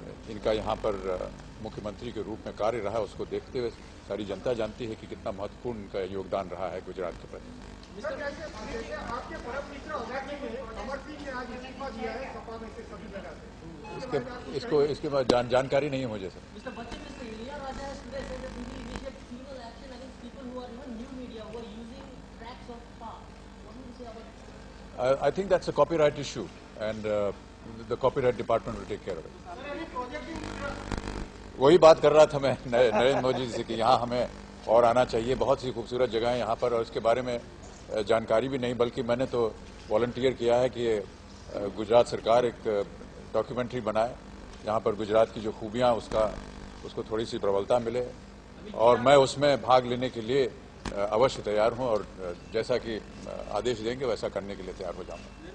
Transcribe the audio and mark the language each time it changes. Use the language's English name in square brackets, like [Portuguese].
[Hindi] इनका यहाँ पर मुख्यमंत्री के रूप में कार्य रहा, उसको देखते हुए सारी जनता जानती है कि कितना महत्वपूर्ण इनका योगदान रहा है गुजरात के प्रति। आपके परम मित्र अवैध में अमर सिंह ने आज इस्तीफा दिया है सपा में से सभी जगह से। इसके बाद जानकारी नहीं है मुझे sir. [English] Mr. Bachchan, Mr. Ilya Raja has today said that we will initiate penal action against people who are even new media who are using tracks of past. What do you say about that? I think that's a copyright issue, and the copyright department will take care of it. [Hindi] वही बात कर रहा था मैं नरेंद्र मोदी जी से कि यहाँ हमें और आना चाहिए, बहुत सी खूबसूरत जगह है यहाँ पर, और इसके बारे में जानकारी भी नहीं, बल्कि मैंने तो वॉलंटियर किया है कि गुजरात सरकार एक डॉक्यूमेंट्री बनाए जहाँ पर गुजरात की जो खूबियाँ उसको थोड़ी सी प्रबलता मिले, और मैं उसमें भाग लेने के लिए अवश्य तैयार हूँ, और जैसा कि आदेश देंगे वैसा करने के लिए तैयार हो जाऊँगा।